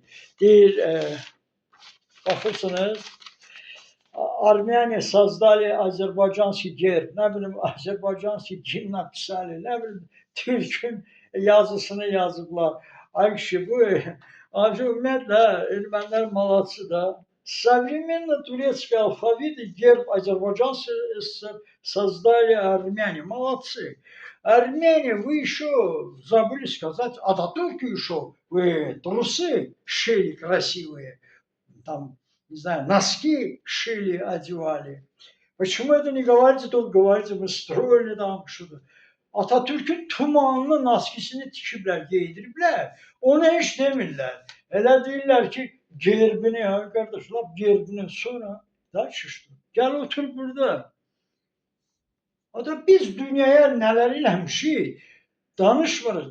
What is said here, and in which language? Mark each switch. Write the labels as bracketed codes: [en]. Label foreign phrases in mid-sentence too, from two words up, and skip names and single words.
[az] Deyir, baxırsınız, Armeniya создали [ru] азербайджанский герб, [az] nə bilim, [ru] азербайджанский гимн написали, [az] nə bilim, Türkün yazısını yazıblar. Ay kişi, bu ümumiyyətlə, ermənilər malaçı da. [ru] Современно турецкий алфавит и герб азербайджанцы создали Армяне. Молодцы. Армяне, вы еще забыли сказать, Ататюрку еще, вы трусы шили красивые, там, не знаю, носки шили, одевали. Почему это не говорите, тут говорите, мы строили там что-то. [az] Atatürk'ün tumanlı naskisini tikiblər, giydiriblər. Ona heç demirlər. Elə deyirlər ki, gerbini, ya qardaşlar, gerbini sonra da şişdir. Gəl otur burada. Hatta biz dünyaya nələr eləmişik, danışmırıq.